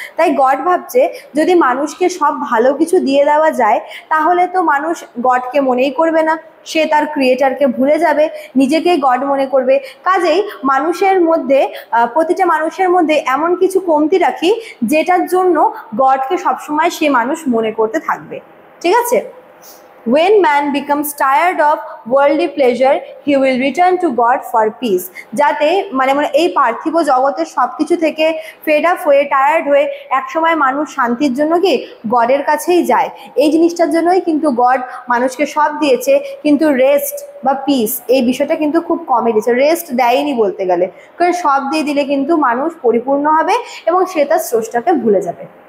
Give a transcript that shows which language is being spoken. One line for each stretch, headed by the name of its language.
Bangla: তাই গড ভাবছে যদি মানুষকে সব ভালো কিছু দিয়ে দেওয়া যায়, তাহলে তো মানুষ গডকে মনেই করবে না, সে তার ক্রিয়েটারকে ভুলে যাবে, নিজেকেই গড মনে করবে। কাজেই মানুষের মধ্যে, প্রতিটা মানুষের মধ্যে এমন কিছু কমতি রাখি যেটার জন্য গডকে সবসময় সে মানুষ মনে করতে থাকবে, ঠিক আছে।
English: When man becomes tired of worldly pleasure, he will return to God for peace.
Bangla: যাতে মানে এই পার্থিব জগতের সব কিছু থেকে ফেড আপ হয়ে টায়ার্ড হয়ে একসময় মানুষ শান্তির জন্য কি গডের কাছেই যায়। এই জিনিসটার জন্যই কিন্তু গড মানুষকে সব দিয়েছে, কিন্তু রেস্ট বা পিস এই বিষয়টা কিন্তু খুব কমে দিয়েছে। রেস্ট দেয়নি বলতে গেলে, কারণ সব দিয়ে দিলে কিন্তু মানুষ পরিপূর্ণ হবে এবং সে তার স্রষ্টাকে ভুলে যাবে।